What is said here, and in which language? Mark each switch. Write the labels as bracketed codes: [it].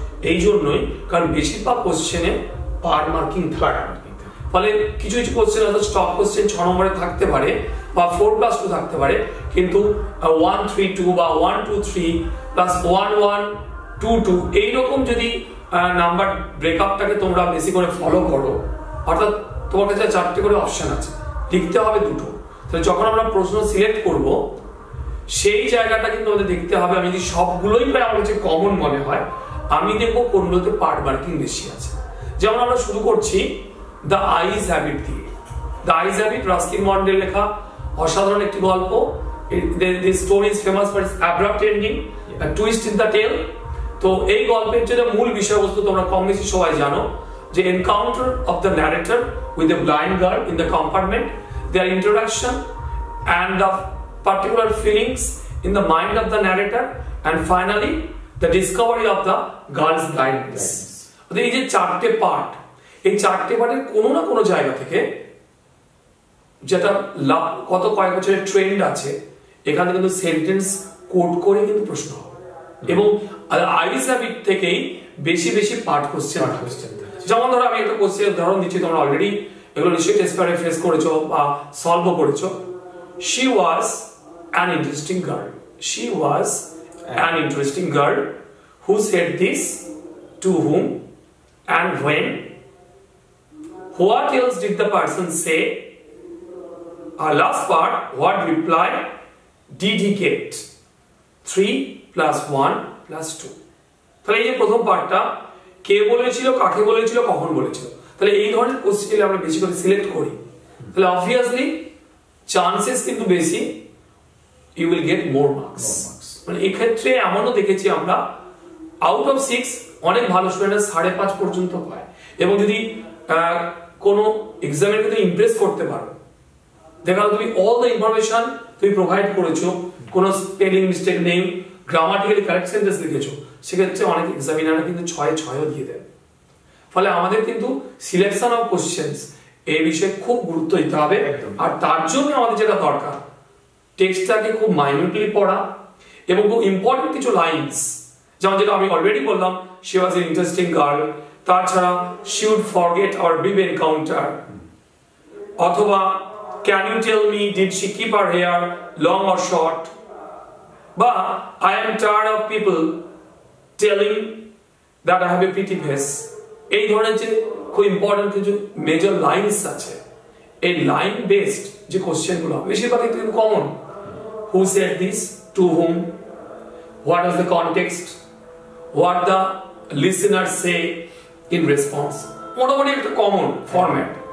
[bn] এই জন্যই, কারণ বেশিরভাগ কোশ্চেনে পার মার্কিং থাকে, ফলে কিছু কিছু কোশ্চেন হয়তো স্টপ কোশ্চেন 6 নম্বরে থাকতে পারে বা 4+2 থাকতে পারে, কিন্তু 1 3 2 বা 1 2 3 প্লাস 1 1 2 2 এইরকম যদি নাম্বার ব্রেকআপটাকে তোমরা বেশি করে ফলো করো, অর্থাৎ তোমার কাছে 4টে করে অপশন আছে, লিখতে হবে 2টো, তাহলে যখন আমরা প্রশ্ন সিলেক্ট করব সেই জায়গাটা কিন্তু আমাদের দেখতে হবে। আমি যদি সবগুলোই প্রায় আমার কাছে কমন মনে হয়, আমি দেখবো কোনগুলোতে পার্ট মার্কিং বেশি আছে। যেমন আমরা শুরু করছি দ্য আইজ হ্যাবিট দিয়ে। দ্য আইজ হ্যাবিট রাস্কিন বন্ডের লেখা, অসাধারণ একটি গল্প। [en] The story is famous for its abrupt ending, a twist in the tale. [bn] তো এই গল্পের যে মূল বিষয়বস্তু তোমরা কম বেশি সবাই জানো, যে [en] Encounter of the narrator with the blind girl in the compartment, their introduction and the particular feelings in the mind of the narrator, and finally the discovery of the girl's blindness. [bn] এই যে 4টে part, এই 4টে পার্টের কোনো না কোনো জায়গা থেকে যেটা কয়েক বছরের ট্রেন্ড আছে, এখানে কিন্তু সেন্টেন্স কোড করে কিন্তু প্রশ্ন হবে, এবং আইজ হ্যাবিট থেকেই বেশি বেশি পার্ট কোশ্চেন। যেমন ধরো আমি একটা কোশ্চেন উদাহরণ দিচ্ছি, তোমরা অলরেডি এগুলো নিশ্চয়ই টেস্ট পেপারে ফেস করেছো বা সলভও করেছো। [en] She was an interesting girl. She was an interesting girl who said this to whom and when. What else did the person say? Our last part, what reply did he get? 3 plus 1 plus 2. [bn] তাহলে এই যে প্রথম পার্টটা, কে বলেছিল, কাকে বলেছিল, কখন বলেছিল, তাহলে এই ধরনের কোশ্চেন আমরা বেশি করে সিলেক্ট করি, তাহলে অবভিয়াসলি চান্সেস কিন্তু বেশি, [en] You will get more marks. [bn] মানে এই ক্ষেত্রে এমনও দেখেছি আমরা, আউট অফ 6 অনেক ভালো স্টুডেন্টরা 5.5 পর্যন্ত পায়। এবং যদি কোনো এক্সামের কিন্তু ইমপ্রেস করতে পারো, দেখা গেল তুমি অল দ্য ইনফরমেশন তুমি প্রোভাইড করেছো, কোনো স্পেলিং মিস্টেক নেই, গ্রামাটিক্যালি কারেক্ট সেন্টেন্স লিখেছো, সেক্ষেত্রে অনেক এক্সামিনাররা কিন্তু 6 দিয়ে দেন। ফলে আমাদের কিন্তু সিলেকশন অফ কোশ্চেন্স এই বিষয়ে খুব গুরুত্ব দিতে হবে। আর তার জন্য আমাদের যেটা দরকার, টেক্সটটাকে খুব মাইনিউটলি পড়া, এবং খুব ইম্পর্টেন্ট কিছু লাইনস, যেমন যেটা আমি অলরেডি বললাম, [en] she was an interesting girl, তাছাড়া she would forget our brief encounter, অথবা can you tell me did she keep her hair long or short, বা I am tired of people telling that I have a pretty face। [bn] এই ধরনের যে খুব important কিছু major lines আছে, এই line based যে কোশ্চেনগুলো বেশিরভাগই কিন্তু common. [en] Who said this, to whom, what is the context, what the listener say in response, মোটামুটি একটা common format.